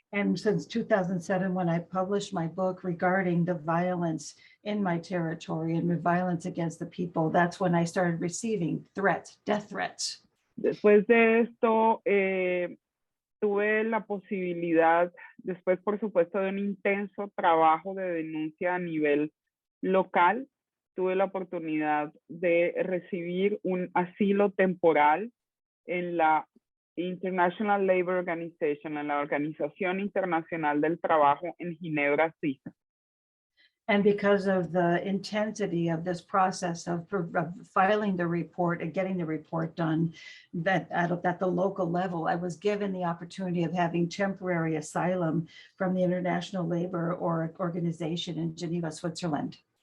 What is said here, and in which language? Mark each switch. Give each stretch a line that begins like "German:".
English: And since 2007, when I published my book regarding the violence in my territory and the violence against the people, that's when I started receiving threats, death threats.
Spanish: Después de esto, tuve la posibilidad, después por supuesto de un intenso trabajo de denuncia a nivel local, tuve la oportunidad de recibir un asilo temporal en la International Labour Organization, en la Organización Internacional del Trabajo en Ginebra, Suiza.
English: And because of the intensity of this process of filing the report and getting the report done, that at the local level, I was given the opportunity of having temporary asylum from the International Labor Organization in Geneva, Switzerland.